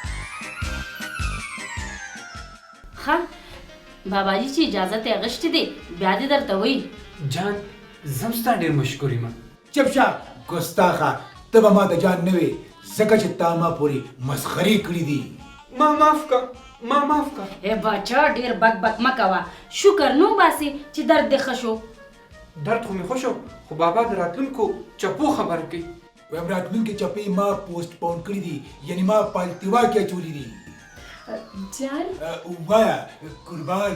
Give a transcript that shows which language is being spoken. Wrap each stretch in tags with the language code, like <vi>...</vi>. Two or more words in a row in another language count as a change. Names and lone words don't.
<ps>ښه بابا جي چې اجازه ته اغشتې دی بیا دې درته وایي. جان زم ستا ډېر مشکور یم. چپ شه ګستاخه. ته به ما ته جان نه وې ځکه چې تا ما پورې مسخرې کړي دي. ما معاف کا. ما معاف کا. اے بچا ډیر بک بک مکوا شکر نو باسي چې درد دې ښه شو. درد خو مې ښه شو خو بابا د راتلونکو چپو خبر کوي. ویم راتلونکي چپې ما پوسټ پون کړي دي یعنی ما پالتیوا کې اچولي دي. جان وایا قربان</ps>